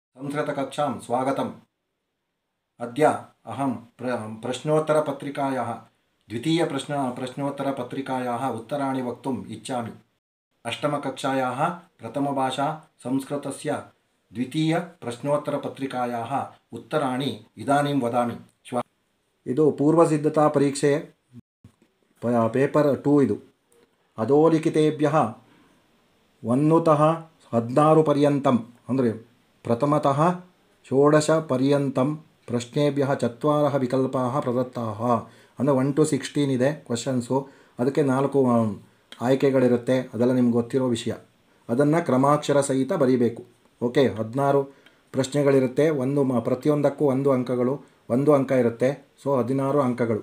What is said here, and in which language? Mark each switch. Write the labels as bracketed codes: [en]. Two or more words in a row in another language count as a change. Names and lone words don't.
[sa] संस्कृतकक्षां स्वागतम्। अद्य अहं प्रश्नोत्तरपत्रिकायाः प्रश्नोत्तरपत्रिकायाः उत्तराणि वक्तुम् इच्छामि। अष्टमकक्षायाः प्रथमभाषा संस्कृतस्य द्वितीयप्रश्नोत्तरपत्रिकायाः उत्तराणि इदानीं वदामि। [kn] ಇದು ಪೂರ್ವಸಿದ್ಧತಾ ಪರೀಕ್ಷೆ ಪೇಪರ್ 2 ಇದು [sa] ಅಧೋಲಿಖಿತೇಭ್ಯಃ 1ತಃ 16 पर्यन्तम् [kn] ಅಂದರೆ [sa] प्रथमतः 16 पर्यन्तं प्रश्नेभ्यः 4 विकल्पाः प्रदत्ताः [kn] ಅಂದರೆ 1 to 16 ಇದೆ ಕ್ವೆಶ್ಚನ್ಸು. ಅದಕ್ಕೆ 4 ಆಯ್ಕೆಗಳಿರುತ್ತೆ. ಅದೆಲ್ಲ ನಿಮ್ಗೆ ಗೊತ್ತಿರೋ ವಿಷಯ. ಅದನ್ನು ಕ್ರಮಾಕ್ಷರ ಸಹಿತ ಬರೀಬೇಕು. ಓಕೆ, 16 ಪ್ರಶ್ನೆಗಳಿರುತ್ತೆ. ಪ್ರತಿಯೊಂದಕ್ಕೂ 1 ಅಂಕಗಳು, 1 ಅಂಕ ಇರುತ್ತೆ. ಸೊ 16 ಅಂಕಗಳು.